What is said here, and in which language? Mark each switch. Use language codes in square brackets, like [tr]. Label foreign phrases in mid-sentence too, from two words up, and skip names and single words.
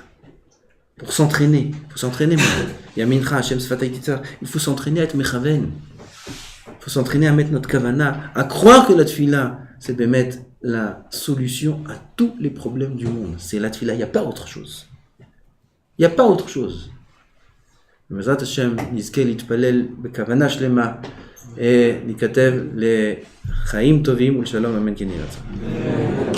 [fr] Pour s'entraîner. Il faut s'entraîner. Il faut s'entraîner à être mechaven. Il faut s'entraîner à mettre notre kavana, à croire que la tfila, c'est de mettre la solution à tous les problèmes du monde. C'est la tfila, il n'y a pas autre chose. Il n'y a pas autre chose. [he] בעזרת השם נזכה להתפלל בכוונה שלמה להיכתב לחיים טובים ולשלום אמן כן יהי רצון.